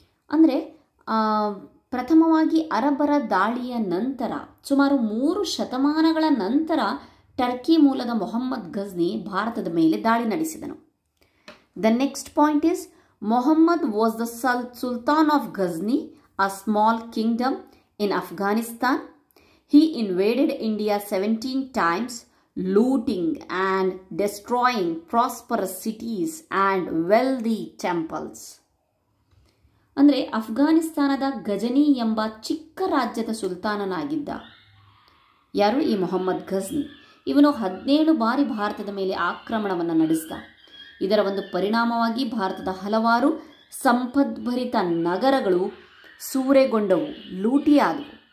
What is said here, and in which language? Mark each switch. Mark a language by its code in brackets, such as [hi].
[kn] ಅಂದರೆ ಪ್ರಥಮವಾಗಿ ಅರಬ್ಬರ ದಾಳಿಯ ನಂತರ ಸುಮಾರು 3 ಶತಮಾನಗಳ ನಂತರ ಟರ್ಕಿ ಮೂಲದ ಮೊಹಮ್ಮದ್ ಘಜ್ನಿ ಭಾರತದ ಮೇಲೆ ದಾಳಿ ನಡೆಸಿದನು. [en] The next point is Mohammad was the sultan of Ghazni, a small kingdom in Afghanistan. He invaded India 17 times, looting and destroying prosperous cities and wealthy temples. [kn] ಅಂದರೆ ಅಫ್ಘಾನಿಸ್ತಾನದ ಗಜನಿ ಎಂಬ ಚಿಕ್ಕ ರಾಜ್ಯದ ಸುಲ್ತಾನನಾಗಿದ್ದ ಯಾರು? ಈ ಮೊಹಮ್ಮದ್ ಘಜ್ನಿ. ಇವನು 17 ಬಾರಿ ಭಾರತದ ಮೇಲೆ ಆಕ್ರಮಣವನ್ನು ನಡೆಸಿದ. ಇದರ ಒಂದು ಪರಿಣಾಮವಾಗಿ ಭಾರತದ ಹಲವಾರು ಸಂಪದ್ಭರಿತ ನಗರಗಳು ಸೂರೆಗೊಂಡವು, ಲೂಟಿಯಾದವು.